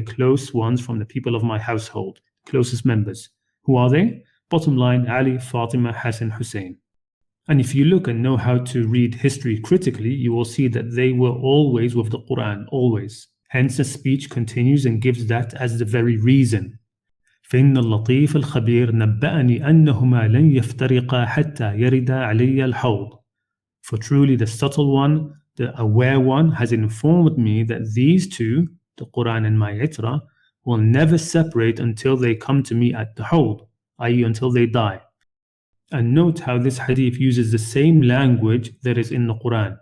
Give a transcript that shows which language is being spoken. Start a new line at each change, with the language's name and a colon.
English: the close ones from the people of my household, closest members. Who are they? Bottom line, Ali, Fatima, Hassan, Hussein. And if you look and know how to read history critically, you will see that they were always with the Quran, always. Hence the speech continues and gives that as the very reason.
Arabic: فإن اللطيف الخبير نبأني أنهما لن يفترقا حتى يرد علي الحوض.
English: For truly the subtle one, the aware one, has informed me that these two, the Quran and my itra, will never separate until they come to me at the hawd, i.e. until they die. And note how this hadith uses the same language that is in the Quran.